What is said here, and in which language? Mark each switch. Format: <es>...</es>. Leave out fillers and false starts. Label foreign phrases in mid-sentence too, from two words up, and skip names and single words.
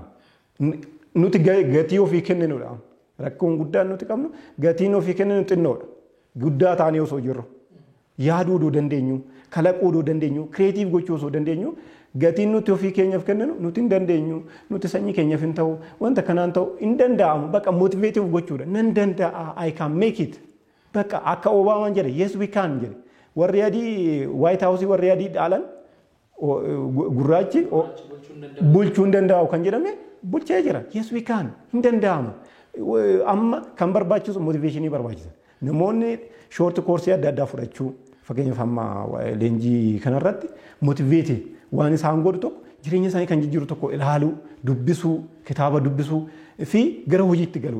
<om>Nuti gatii ofii kenninudha. Rakkoon guddaan nuti qabnu gatiin ofii kenninu xinnoodha. Guddaa taanee osoo jirru yaaduu odoo dandeenyu kalaquu odoo dandeenyu kireetiif gochuu osoo dandeenyu gatiin nuti ofii keenyaaf kenninu nuti hin dandeenyu nuti sanyii keenyaaf hin ta'u wanta kanaan ta'u hin danda'amu bakka motiveetiif gochuudha nan danda'a</om> <en>I can make it</en> <om>bakka akka Obaamaan jedhe</om> <en>yes we can</en> <om>jedhe warri adii White House warri adii dhaalan gurraachi bulchuu hin danda'u kan jedhame bulchee jira</om> <en>yes we can</en> <om>hin danda'amu amma kan barbaachisu motiveeshinii barbaachisa. Namoonni shoort koorsii adda addaa fudhachuu fakkeenyaaf amma leenjii kanarratti motiveetii waan isaan godhu tokko jireenya isaanii kan jijjiiru tokko ilaaluu, dubbisuu, kitaaba dubbisuu fi gara hojiitti galuu.</om>